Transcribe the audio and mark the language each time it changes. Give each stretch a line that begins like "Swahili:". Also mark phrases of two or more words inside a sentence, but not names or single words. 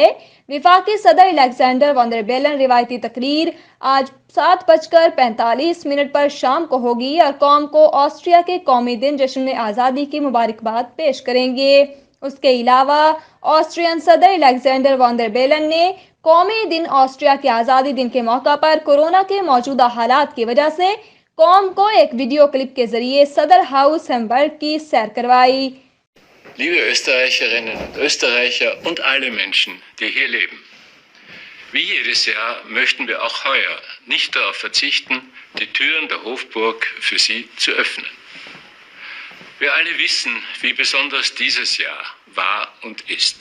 Urdu: وفاقی صدر الیگزینڈر وان ڈر بیلن روایتی تقریر آج 7:45 پر شام کو ہوگی اور قوم کو آسٹریا کے قومی دن جشن آزادی کی مبارکباد پیش کریں گے۔ اس کے علاوہ آسٹریین صدر الیگزینڈر وان ڈر بیلن نے قومی دن آسٹریا کے آزادی دن کے موقع پر کورونا کے موجودہ حالات کی وجہ سے قوم کو ایک ویڈیو کلپ کے ذریعے صدر ہاؤس ہیمبرگ کی سیر کروائی۔
German: Liebe Österreicherinnen und Österreicher und alle Menschen, die hier leben. Wie jedes Jahr möchten wir auch heuer nicht darauf verzichten, die Türen der Hofburg für Sie zu öffnen. Wir alle wissen, wie besonders dieses Jahr war und ist.